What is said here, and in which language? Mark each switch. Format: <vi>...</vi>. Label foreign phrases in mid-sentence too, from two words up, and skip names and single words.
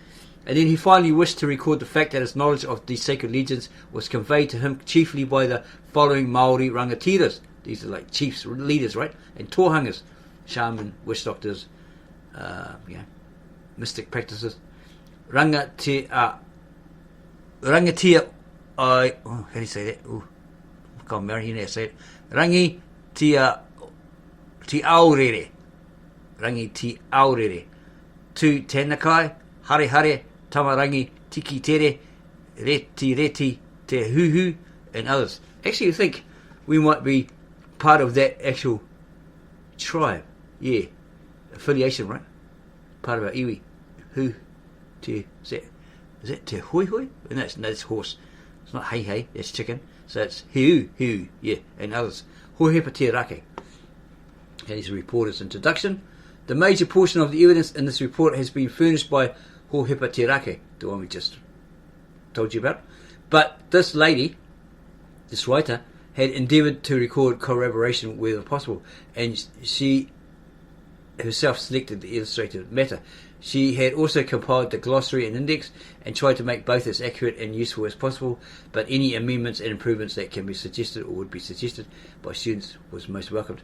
<en>And then he finally wished to record the fact that his knowledge of these sacred legends was conveyed to him chiefly by the following Maori rangatiras. These are like chiefs, leaders, right? And tohungas, shaman, witch doctors, mystic practices. rangitia ai, how do you say that? Oh, I can't remember how to say it. Rangi ti aurere. Rangi ti aurere. Tu tenakai, hare hare, tamarangi, tiki tere, reti te huhu, and others. Actually, I think we might be part of that actual tribe. Yeah. Affiliation, right? Part of our iwi. Who? Te, is that</en> <mi>te hoi hoi?</mi> <en>And that's horse. It's not</en> <mi>hei hei,</mi> <en>that's chicken. So it's hiu, yeah, and others. Hohepa te rake. That is a reporter's introduction. The major portion of the evidence in this report has been furnished by Hohepa te rake, the one we just told you about. But this lady, this writer, had endeavoured to record corroboration wherever possible, and she herself selected the illustrated matter. She had also compiled the glossary and index and tried to make both as accurate and useful as possible, but any amendments and improvements that can be suggested or would be suggested by students was most welcomed.</en>